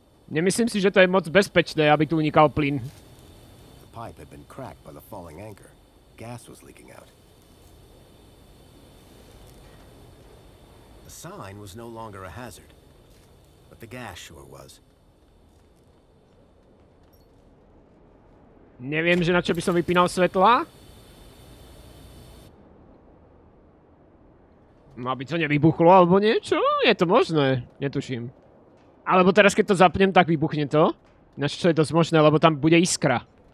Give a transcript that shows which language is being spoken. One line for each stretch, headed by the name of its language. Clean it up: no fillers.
Slovak: Nemyslím si, že to je moc bezpečné, aby tu unikal plyn.
English: The pipe had been cracked by the falling anchor. Gas was leaking out. The sign was no longer a hazard, but the gas sure was.
Slovak: Neviem, že na čo by som vypínal svetlá. Aby to nevybuchlo alebo niečo? Je to možné, netuším. Alebo teraz, keď to zapnem, tak vybuchne to. Ináč čo je dosť možné, lebo tam bude iskra.